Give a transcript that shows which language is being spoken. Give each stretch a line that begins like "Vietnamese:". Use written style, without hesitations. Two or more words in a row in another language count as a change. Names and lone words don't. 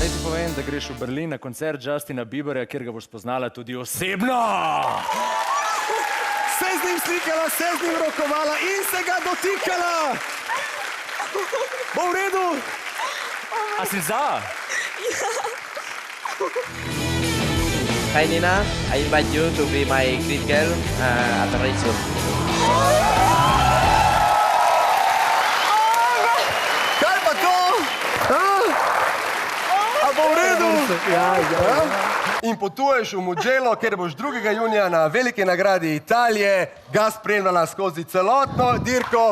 Slovenian: povem, da greš v Berlin na koncert Justina Bieberja, kjer ga boš spoznala tudi osebno. Se z njim slikala, se z njim rokovala in se ga dotikala. Bo v redu? A si za?
English: Hi Nina, I invite you to be my green girl at the race soon.
Slovenian: Kaj pa to? A bo v redu? Ja. In potuješ v Mugello, ker boš 2. junija na veliki nagradi Italije ga spremljala skozi celotno dirko.